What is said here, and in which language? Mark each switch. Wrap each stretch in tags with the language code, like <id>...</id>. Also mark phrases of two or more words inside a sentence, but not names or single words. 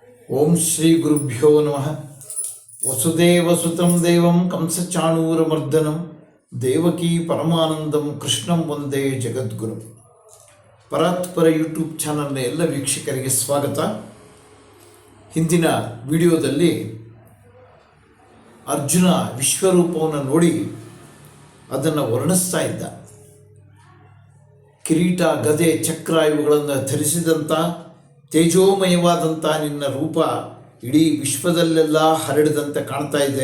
<sa>ಓಂ ಶ್ರೀ ಗುರುಭ್ಯೋ ನಮಃ. ವಸುದೇವಸುತಂ ದೇವಂ ಕಂಸಚಾಣೂರಮರ್ದನಂ ದೇವಕೀ ಪರಮಾನಂದಂ ಕೃಷ್ಣಂ ವಂದೇ ಜಗದ್ಗುರು.</sa> <kn>ಪರಾತ್ಪರ ಯೂಟ್ಯೂಬ್ ಚಾನಲ್ನ ಎಲ್ಲ ವೀಕ್ಷಕರಿಗೆ ಸ್ವಾಗತ. ಹಿಂದಿನ ವಿಡಿಯೋದಲ್ಲಿ ಅರ್ಜುನ ವಿಶ್ವರೂಪವನ್ನು ನೋಡಿ ಅದನ್ನು ವರ್ಣಿಸ್ತಾ ಇದ್ದ. ಕಿರೀಟ, ಗದೆ, ಚಕ್ರ ಇವುಗಳನ್ನು ಧರಿಸಿದಂಥ ತೇಜೋಮಯವಾದಂಥ ನಿನ್ನ ರೂಪ ಇಡೀ ವಿಶ್ವದಲ್ಲೆಲ್ಲ ಹರಡಿದಂತೆ ಕಾಣ್ತಾ ಇದೆ.</kn>